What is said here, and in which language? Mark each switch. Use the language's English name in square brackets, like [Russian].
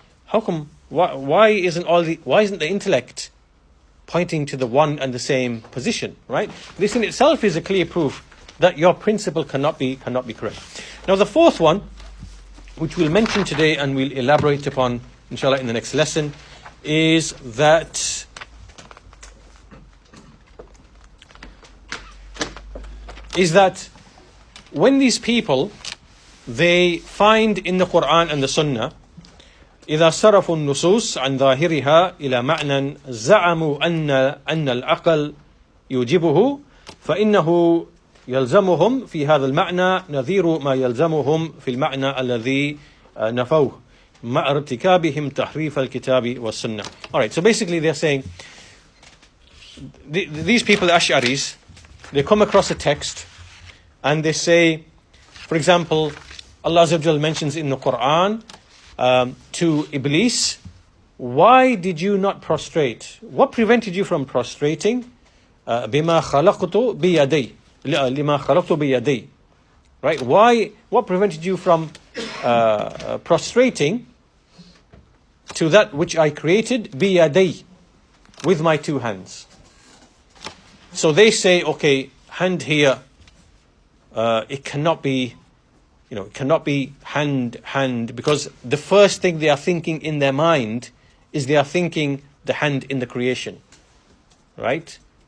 [English] Why isn't the intellect pointing to the one and the same position, right? This in itself is a clear proof that your principle cannot be correct. Now the fourth one, which we'll mention today and we'll elaborate upon inshallah in the next lesson, is that when these people, they find in the Quran and the Sunnah, [Arabic] إذا صرفوا النصوص عن ظاهرها إلى معنى زعموا أن العقل يوجبه فإنه يلزمهم في هذا المعنى نظير ما يلزمهم في المعنى الذي نفوه مع ارتكابهم تحريف الكتاب والسنة. [English] Alright, so basically they're saying, these people, the Ash'aris, they come across a text and they say, for example, Allah Azza wa Jal mentions in the Quran to Iblis, why did you not prostrate? What prevented you from prostrating? [Arabic] بما خلقت بيدي لما خلقت بيدي. [English] Right? Why? What prevented you from prostrating to that which I created [Arabic] بيدي, [English] with my two hands? So they say, okay, hand here, it cannot be, it cannot be hand, because the first thing they are thinking in their mind is they are thinking the hand in the creation. Right?